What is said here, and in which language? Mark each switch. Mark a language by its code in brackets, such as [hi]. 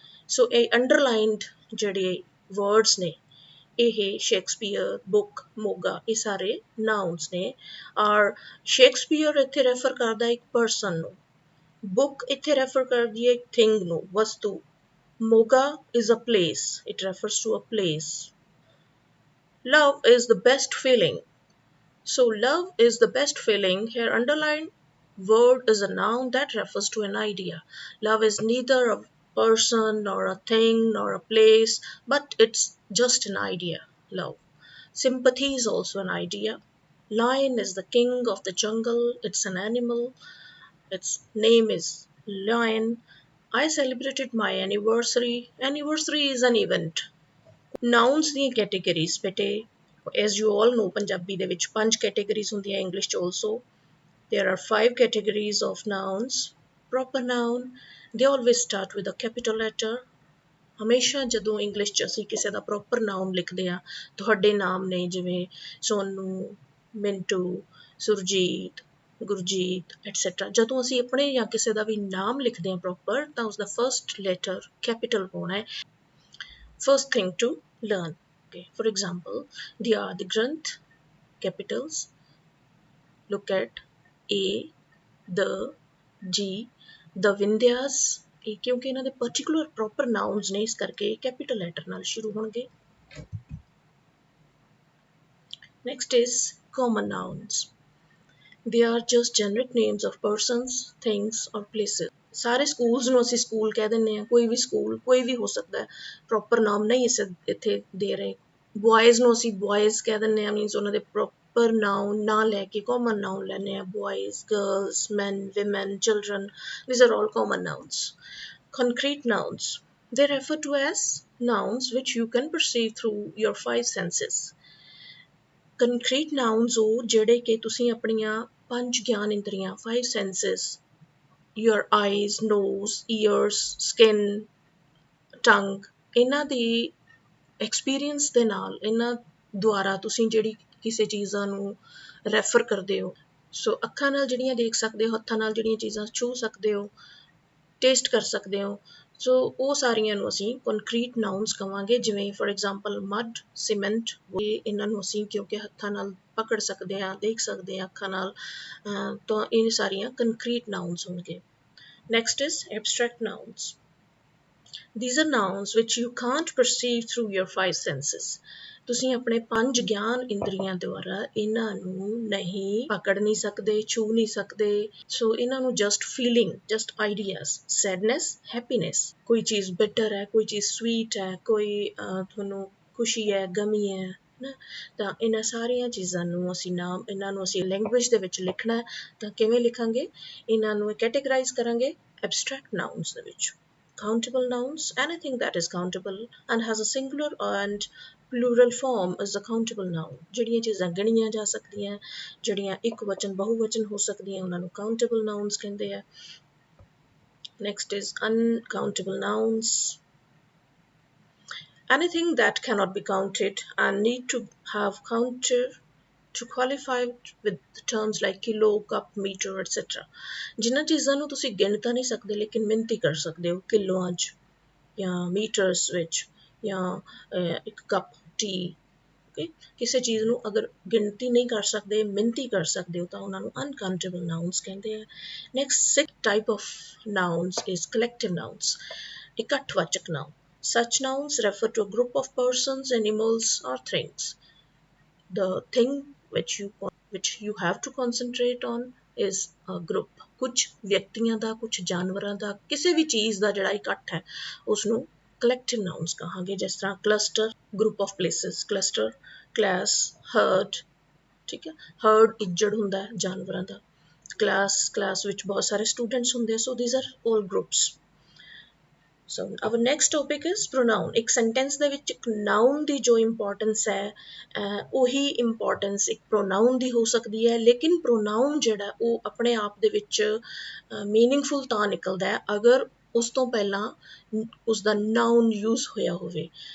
[pa] So ਇਹ underlined ਜਿਹੜੇ words ਨੇ ਇਹ ਸ਼ੇਕਸਪੀਅਰ, ਬੁੱਕ, ਮੋਗਾ ਇਹ ਸਾਰੇ nouns ਨੇ। ਔਰ ਸ਼ੇਕਸਪੀਅਰ ਇੱਥੇ ਰੈਫਰ ਕਰਦਾ ਇੱਕ ਪਰਸਨ ਨੂੰ, ਬੁੱਕ ਇੱਥੇ ਰੈਫਰ ਕਰਦੀ ਹੈ ਇੱਕ ਥਿੰਗ ਨੂੰ, ਵਸਤੂ। [en] Moga is a place, it refers to a place। Love is the best feeling। So love is the best feeling। Here underlined word is a noun that refers to an idea। Love is neither a person nor a thing nor a place, but it's just an idea, love। Sympathy is also an idea। Lion is the king of the jungle। It's an animal। Its name is lion। I celebrated my anniversary। Anniversary is an event। Nouns [pa] ਦੀਆਂ [en] categories [pa] ਬੇਟੇ [en] as you all know [pa] Punjabi ਦੇ ਵਿੱਚ 5 categories ਹੁੰਦੀਆਂ, [en] English ਚ also there are 5 categories of nouns। Proper noun, they always start with a capital letter। [pa] ਹਮੇਸ਼ਾ ਜਦੋਂ English ਚ ਅਸੀਂ ਕਿਸੇ ਦਾ ਪ੍ਰੋਪਰ ਨਾਮ ਲਿਖਦੇ ਹਾਂ, ਤੁਹਾਡੇ ਨਾਮ ਨੇ ਜਿਵੇਂ ਸੋਨੂ, ਮਿੰਟੂ, ਸੁਰਜੀਤ, ਗੁਰਜੀਤ ਐਟਸੈਟਰਾ। ਜਦੋਂ ਅਸੀਂ ਆਪਣੇ ਜਾਂ ਕਿਸੇ ਦਾ ਵੀ ਨਾਮ ਲਿਖਦੇ ਹਾਂ ਪ੍ਰੋਪਰ, ਤਾਂ ਉਸਦਾ ਫਸਟ ਲੈਟਰ ਕੈਪੀਟਲ ਹੋਣਾ ਹੈ। [en] First thing to learn, okay, for example, the Adi Granth, capitals. Look at A, the, G, the Vindyas, [pa] ਇਹ ਕਿਉਂਕਿ ਇਹਨਾਂ ਦੇ ਪਰਟੀਕੂਲਰ ਪ੍ਰੋਪਰ ਨਾਊਨਸ ਨੇ, ਇਸ ਕਰਕੇ ਕੈਪੀਟਲ ਲੈਟਰ ਨਾਲ ਸ਼ੁਰੂ ਹੋਣਗੇ। [en] Next is common nouns. They are just generic names of persons, things or places. [pa] ਸਾਰੇ ਸਕੂਲਸ ਨੂੰ ਅਸੀਂ ਸਕੂਲ ਕਹਿ ਦਿੰਦੇ ਹਾਂ, ਕੋਈ ਵੀ ਸਕੂਲ ਕੋਈ ਵੀ ਹੋ ਸਕਦਾ ਹੈ, ਪ੍ਰੋਪਰ ਨਾਮ ਨਹੀਂ ਅਸੀਂ ਇੱਥੇ ਦੇ ਰਹੇ। ਬॉयਜ਼ ਨੂੰ ਅਸੀਂ ਬॉयਜ਼ ਕਹਿ ਦਿੰਦੇ ਹਾਂ, ਮੀਨਸ ਉਹਨਾਂ ਦੇ ਪ੍ਰੋਪਰ ਨਾਉਨ ਨਾ ਲੈ ਕੇ ਕਾਮਨ ਨਾਉਨ ਲੈਂਦੇ ਹਾਂ। [en] Boys, girls, men, women, children, these are all common nouns. Concrete nouns, they refer to as nouns which you can perceive through your five senses. [pa] Concrete nouns ਉਹ ਜਿਹੜੇ ਕਿ ਤੁਸੀਂ ਆਪਣੀਆਂ ਪੰਜ ਗਿਆਨ ਇੰਦਰੀਆਂ, [en] five senses, your eyes, nose, ears, skin, tongue, [pa] ਇਹਨਾਂ ਦੀ experience ਦੇ ਨਾਲ, ਇਹਨਾਂ ਦੁਆਰਾ ਤੁਸੀਂ ਜਿਹੜੀ ਕਿਸੇ ਚੀਜ਼ਾਂ ਨੂੰ ਰੈਫਰ ਕਰਦੇ ਹੋ। ਸੋ ਅੱਖਾਂ ਨਾਲ ਜਿਹੜੀਆਂ ਦੇਖ ਸਕਦੇ ਹੋ, ਹੱਥਾਂ ਨਾਲ ਜਿਹੜੀਆਂ ਚੀਜ਼ਾਂ ਛੂਹ ਸਕਦੇ ਹੋ, ਟੇਸਟ ਕਰ ਸਕਦੇ ਹੋ, ਸੋ ਉਹ ਸਾਰੀਆਂ ਨੂੰ ਅਸੀਂ ਕੰਕਰੀਟ ਨਾਊਨਸ ਕਹਾਂਗੇ। ਜਿਵੇਂ ਫॉर ਐਗਜ਼ਾਮਪਲ ਮੱਡ, ਸੀਮੈਂਟ, ਇਹਨਾਂ ਨੂੰ ਅਸੀਂ ਕਿਉਂਕਿ ਹੱਥਾਂ ਨਾਲ ਪਕੜ ਸਕਦੇ ਹਾਂ, ਦੇਖ ਸਕਦੇ ਹਾਂ ਅੱਖਾਂ ਨਾਲ, ਤਾਂ ਇਹ ਸਾਰੀਆਂ ਕੰਕਰੀਟ ਨਾਊਨਸ ਹੋਣਗੇ। [en] Next is abstract nouns. These are nouns which you can't perceive through your five senses. [pa] ਤੁਸੀਂ ਆਪਣੇ ਪੰਜ ਗਿਆਨ ਇੰਦਰੀਆਂ ਦੁਆਰਾ ਇਹਨਾਂ ਨੂੰ ਨਹੀਂ ਪਕੜ ਨਹੀਂ ਸਕਦੇ, ਛੂ ਨਹੀਂ ਸਕਦੇ। ਸੋ ਇਹਨਾਂ ਨੂੰ just feeling, just ideas, sadness, happiness, ਕੋਈ ਚੀਜ਼ ਬਿਟਰ ਹੈ, ਕੋਈ ਚੀਜ਼ ਸਵੀਟ ਹੈ, ਕੋਈ ਤੁਹਾਨੂੰ ਖੁਸ਼ੀ ਹੈ, ਗਮੀ ਹੈ ਨਾ, ਤਾਂ ਇਹਨਾਂ ਸਾਰੀਆਂ ਚੀਜ਼ਾਂ ਨੂੰ ਅਸੀਂ ਨਾਮ, ਇਹਨਾਂ ਨੂੰ ਅਸੀਂ ਲੈਂਗੁਏਜ ਦੇ ਵਿੱਚ ਲਿਖਣਾ ਹੈ, ਤਾਂ ਕਿਵੇਂ ਲਿਖਾਂਗੇ? ਇਹਨਾਂ ਨੂੰ ਕੈਟੇਗਰਾਈਜ਼ ਕਰਾਂਗੇ ਐਬਸਟਰੈਕਟ ਨਾਊਨਸ ਦੇ ਵਿੱਚ। [en] Countable nouns, anything that is countable and has a singular and plural form is a countable noun. [pa] ਜਿਹੜੀਆਂ ਚੀਜ਼ਾਂ ਗਿਣੀਆਂ ਜਾ ਸਕਦੀਆਂ, ਜਿਹੜੀਆਂ ਇੱਕ ਵਚਨ ਬਹੁਵਚਨ ਹੋ ਸਕਦੀਆਂ, ਉਹਨਾਂ ਨੂੰ countable nouns ਕਹਿੰਦੇ ਆ। [en] Next is uncountable nouns. Anything that cannot be counted and need to have counter to qualify with terms like kilo, cup, meter, etc. [pa] ਜਿਨ੍ਹਾਂ ਚੀਜ਼ਾਂ ਨੂੰ ਤੁਸੀਂ ਗਿਣ ਤਾਂ ਨਹੀਂ ਸਕਦੇ, ਲੇਕਿਨ ਮਿਣਤੀ ਕਰ ਸਕਦੇ ਹੋ, ਕਿਲੋਆਂ 'ਚ ਜਾਂ ਮੀਟਰਸ ਵਿੱਚ, ਜਾਂ ਇੱਕ ਕੱਪ ਟੀ, ਓਕੇ। ਕਿਸੇ ਚੀਜ਼ ਨੂੰ ਅਗਰ ਗਿਣਤੀ ਨਹੀਂ ਕਰ ਸਕਦੇ, ਮਿਣਤੀ ਕਰ ਸਕਦੇ ਹੋ, ਤਾਂ ਉਹਨਾਂ ਨੂੰ ਅਨਕਾਊਂਟੇਬਲ ਨਾਊਨਸ ਕਹਿੰਦੇ ਆ। [en] Next six type of nouns is collective nouns, ਇਕੱਠਵਾਚਕ noun. Such nouns refer to a group of persons, animals, or things. The thing which you have to concentrate on is a group. [pa] ਕੁਝ ਵਿਅਕਤੀਆਂ ਦਾ, ਕੁਝ ਜਾਨਵਰਾਂ ਦਾ, ਕਿਸੇ ਵੀ ਚੀਜ਼ ਦਾ ਜਿਹੜਾ ਇਕੱਠ ਹੈ, ਉਸਨੂੰ collective nouns ਕਹਾਂਗੇ। ਜਿਸ ਤਰ੍ਹਾਂ [en] cluster, group of places, cluster, class, herd, [pa] ਠੀਕ ਹੈ। herd ਇੱਜੜ ਹੁੰਦਾ ਹੈ ਜਾਨਵਰਾਂ ਦਾ। class ਵਿੱਚ ਬਹੁਤ ਸਾਰੇ students ਹੁੰਦੇ, [en] so these are all groups. So our next topic is pronoun. [pa] ਇੱਕ sentence ਦੇ ਵਿੱਚ ਇੱਕ noun ਦੀ ਜੋ importance ਹੈ, ਉਹੀ importance ਇੱਕ pronoun ਦੀ ਹੋ ਸਕਦੀ ਹੈ, ਲੇਕਿਨ pronoun ਜਿਹੜਾ ਉਹ ਆਪਣੇ ਆਪ ਦੇ ਵਿੱਚ meaningful ਤਾਂ ਨਿਕਲਦਾ ਹੈ ਅਗਰ ਉਸ ਤੋਂ ਪਹਿਲਾਂ ਉਸਦਾ noun use ਹੋਇਆ ਹੋਵੇ।